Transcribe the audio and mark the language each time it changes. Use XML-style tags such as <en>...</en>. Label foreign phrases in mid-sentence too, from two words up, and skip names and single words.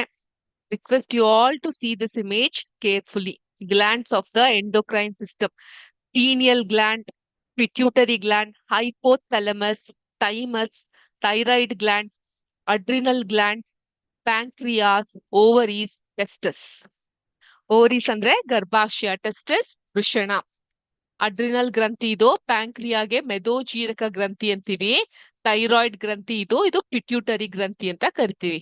<en>request you all to see this image carefully. glands of the endocrine system: pineal gland, pituitary gland, hypothalamus, thymus, thyroid gland, adrenal gland, pancreas, ovaries, testis.</en> <kn>ಓವರೀಸ್ ಅಂದ್ರೆ ಗರ್ಭಾಶಯ, ಟೆಸ್ಟಿಸ್ ವೃಷಣ. ಅಡ್ರಿನಲ್ ಗ್ರಂಥಿ ಇದು ಪ್ಯಾಂಕ್ರಿಯಾಗೆ ಮೆದೋಜೀರಕ ಗ್ರಂಥಿ ಅಂತೀವಿ. ಥೈರಾಯ್ಡ್ ಗ್ರಂಥಿ ಇದು ಪಿಟ್ಯೂಟರಿ ಗ್ರಂಥಿ ಅಂತ ಕರಿತೀವಿ.</kn>